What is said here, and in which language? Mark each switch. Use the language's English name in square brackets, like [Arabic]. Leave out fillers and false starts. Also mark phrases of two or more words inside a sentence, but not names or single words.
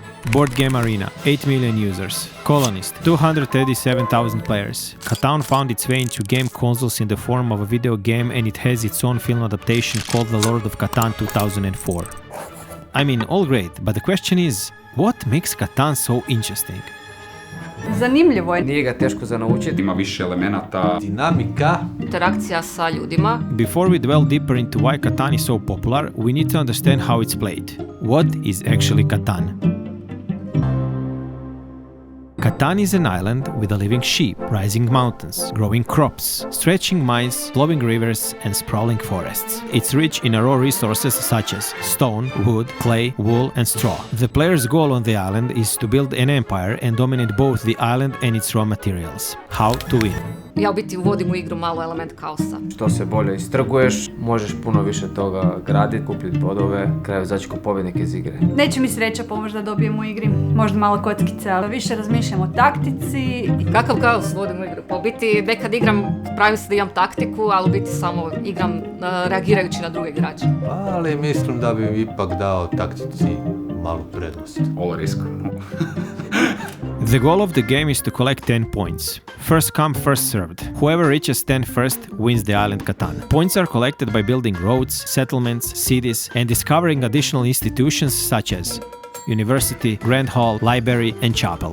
[English] Board Game Arena, 8 million users. Colonist, 237,000 players. Catan found its way into game consoles in the form of a video game, and it has its own film adaptation called The Lord of Catan 2004. I mean, all great, but the question is, what makes Catan so interesting? [Croatian] Zanimljivo je. Nije ga teško za naučiti. Ima više elemenata. Dinamika. Interakcija sa ljudima. [English] Before we dwell deeper into why Catan is so popular, we need to understand how it's played. What is actually Catan? Catan is an island with a living sheep, rising mountains, growing crops, stretching mines, flowing rivers, and sprawling forests. It's rich in raw resources such as stone, wood, clay, wool, and straw. The player's goal on the island is to build an empire and dominate both the island and its raw materials. How to win? [Croatian] Ja u biti uvodim u igru malo element kaosa. Što se bolje istrguješ, možeš puno više toga graditi, kupiti bodove, kraju izaći ko pobjednik iz igre. Neće mi sreća pomoći da dobijem u igri, možda malo kockice, ali više razmišljam o taktici. Kakav kaos vodim u igru? Pa u biti nekad igram, pravim se da imam taktiku, ali u biti samo igram reagirajući na druge igrače. Ali mislim da bi ipak dao taktici malu prednost. [English] All risk. The goal of the game is to collect 10 points. First come, first served. Whoever reaches 10 first wins the island Catan. Points are collected by building roads, settlements, cities, and discovering additional institutions such as university, grand hall, library, and chapel.